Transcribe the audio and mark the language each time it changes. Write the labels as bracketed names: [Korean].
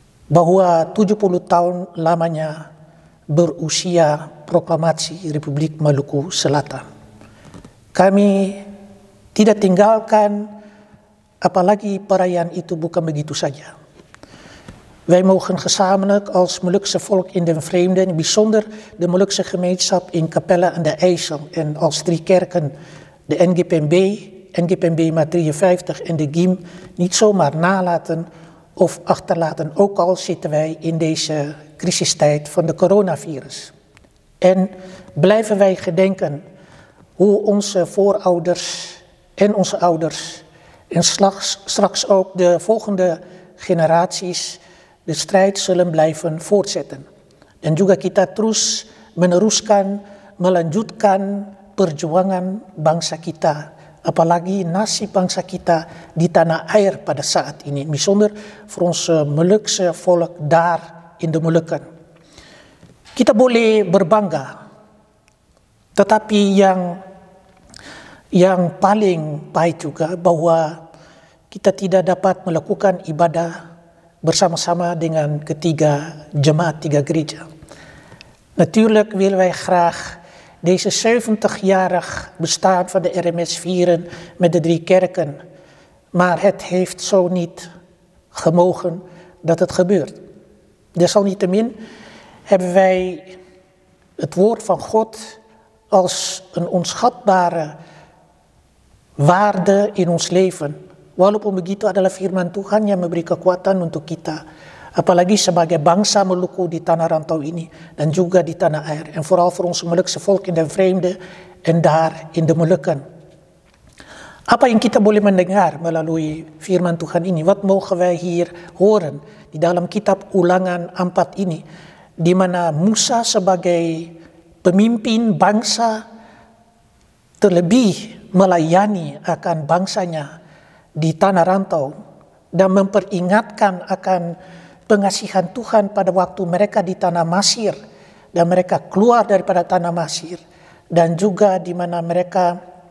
[Indonesian] Bahwa 70 tahun lamanya berusia proklamasi Republik Maluku Selatan. Kami tidak tinggalkan, apalagi perayaan itu bukan begitu saja. [Dutch] Wij mogen gezamenlijk als Molukse volk in den vreemde, en bijzonder de Molukse gemeenschap in Capella aan de IJssel en als 3 kerken, de NGPMB Maat 53 en de GIM, niet zomaar nalaten of achterlaten, ook al zitten wij in deze crisistijd van de coronavirus. En blijven wij gedenken hoe onze voorouders en onze ouders en straks ook de volgende generaties de strijd zullen blijven voortzetten. [Indonesian] Dan juga kita terus meneruskan, melanjutkan perjuangan bangsa kita. Apalagi nasib bangsa kita di tanah air pada saat ini. [Dutch] Bijzonder voor ons Molukse volk daar in de Molukken. [Indonesian] Kita boleh berbangga. Tetapi yang paling baik juga bahwa kita tidak dapat melakukan ibadah bersama-sama dengan ketiga jemaat, 3 gereja. [Dutch] Natuurlijk willen wij graag deze 70-jarig bestaan van de RMS vieren met de 3 kerken. Maar het heeft zo niet gemogen dat het gebeurt. Desalniettemin hebben wij het woord van God als een onschatbare waarde in ons leven. [Indonesian] Walaupun begitu adalah firman Tuhan yang memberi kekuatan untuk kita. Apalagi sebagai bangsa Maluku di tanah rantau ini. Dan juga di tanah air. [Dutch] En vooral voor onze Molukse volk in de vreemde. En daar in de Molukken. [Indonesian] Apa yang kita boleh mendengar melalui firman Tuhan ini? [Dutch] Wat mogen wij hier horen? [Indonesian] Di dalam kitab Ulangan 4 ini. Di mana Musa sebagai pemimpin bangsa terlebih melayani akan bangsanya di tanah rantau dan memperingatkan akan pengasihan Tuhan pada waktu mereka di tanah Mesir dan mereka keluar daripada tanah Mesir dan juga di mana mereka